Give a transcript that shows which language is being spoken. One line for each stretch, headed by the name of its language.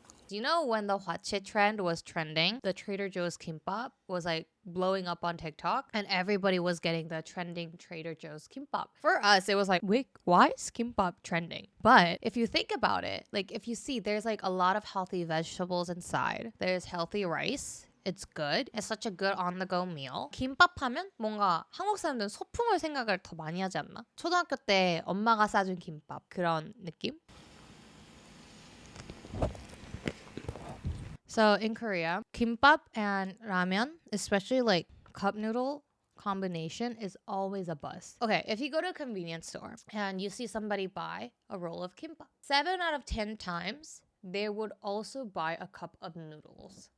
English: You know when the hwachae trend was trending, the Trader Joe's kimbap was like blowing up on TikTok and everybody was getting the trending Trader Joe's kimbap. For us, it was like, wait, why is kimbap trending? But if you think about it, like if you see, there's like a lot of healthy vegetables inside. There's healthy rice. It's good. It's such a good on-the-go meal.
Korean: 김밥 하면 뭔가 한국 사람들은 소풍을 생각을 더 많이 하지 않나? 초등학교 때 엄마가 싸준 김밥 그런 느낌?
English: So in Korea, kimbap and ramen, especially like cup noodle combination is always a bust. Okay, if you go to a convenience store and you see somebody buy a roll of kimbap, 7 out of 10 times, they would also buy a cup of noodles.